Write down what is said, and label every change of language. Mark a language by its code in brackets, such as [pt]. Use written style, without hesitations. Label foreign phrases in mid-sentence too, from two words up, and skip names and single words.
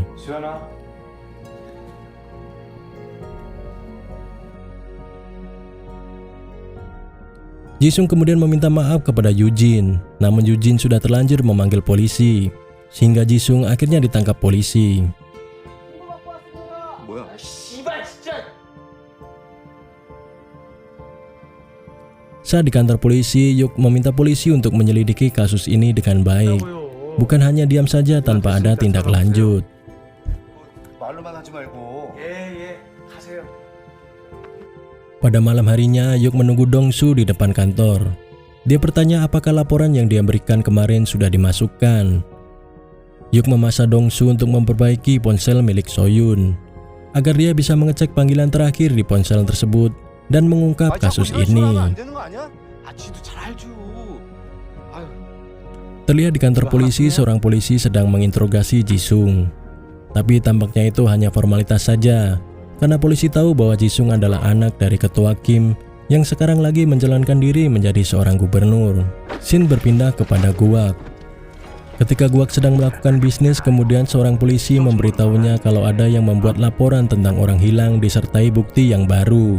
[ko] 수연아. [id] Jisung kemudian meminta maaf kepada Yujin, namun Yujin sudah terlanjur memanggil polisi, sehingga Jisung akhirnya ditangkap polisi. [ko] 뭐야? 씨발 진짜! [id] Saat di kantor polisi, Yuk meminta polisi untuk menyelidiki kasus ini dengan baik, bukan hanya diam saja tanpa ada tindak lanjut. [ko] 말로만 하지 말고. 예 하세요. [id] Pada malam harinya, Yuk menunggu Dongsu di depan kantor. Dia bertanya apakah laporan yang dia berikan kemarin sudah dimasukkan. Yuk memaksa Dongsu untuk memperbaiki ponsel milik Soyun, agar dia bisa mengecek panggilan terakhir di ponsel tersebut dan mengungkap kasus ini. [ko] 안 되는 거 아니야? 아 지도 잘 알죠. 아유. [id] Terlihat di kantor polisi, seorang polisi sedang menginterogasi Jisung. Tapi tampaknya itu hanya formalitas saja, karena polisi tahu bahwa Jisung adalah anak dari ketua Kim yang sekarang lagi menjalankan diri menjadi seorang gubernur. Scene berpindah kepada Guak. Ketika Guak sedang melakukan bisnis, kemudian seorang polisi memberitahunya kalau ada yang membuat laporan tentang orang hilang disertai bukti yang baru.